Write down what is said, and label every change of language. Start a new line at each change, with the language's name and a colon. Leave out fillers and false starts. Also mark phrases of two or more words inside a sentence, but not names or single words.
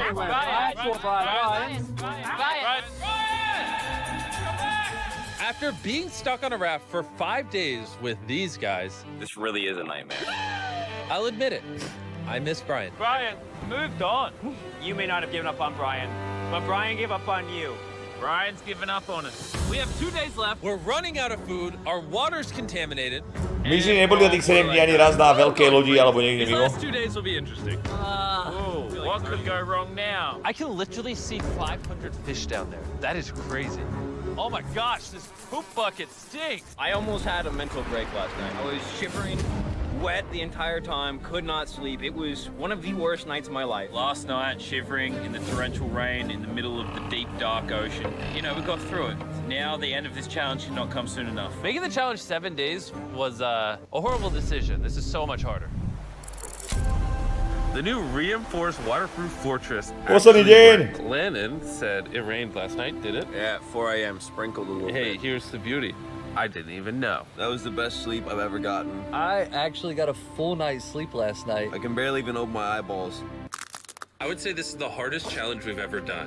English: After being stuck on a raft for 5 days with these guys, This really is a nightmare. I'll admit it, I miss Brian. Brian, moved on. You may not have given up on Brian, but Brian gave up on you. Brian's giving up on us. We have 2 days left. We're running out of food, our water's contaminated.
Slovak: My si neboli na tých 7 dní ani raz na veľkej lodi alebo niekde
English: These
Slovak: mimo.
English: last 2 days will be interesting. Oh, what could go wrong now? I can literally see 500 fish down there. That is crazy. Oh my gosh, this poop bucket stinks. I almost had a mental break last night. I was shivering, wet the entire time, could not sleep. It was one of the worst nights of my life. Last night, shivering in the torrential rain in the middle of the deep, dark ocean. You know, we got through it. Now the end of this challenge should not come soon enough. Making the challenge 7 days was a horrible decision. This is so much harder. The new reinforced waterproof fortress.
Slovak: Posledný deň!
English: Lennon said it rained last night, did it? Yeah, at 4 a.m. sprinkled a little Hey, bit. here's the beauty. I didn't even know. That was the best sleep I've ever gotten. I actually got a full night's sleep last night. I can barely even open my eyeballs. I would say this is the hardest challenge we've ever done.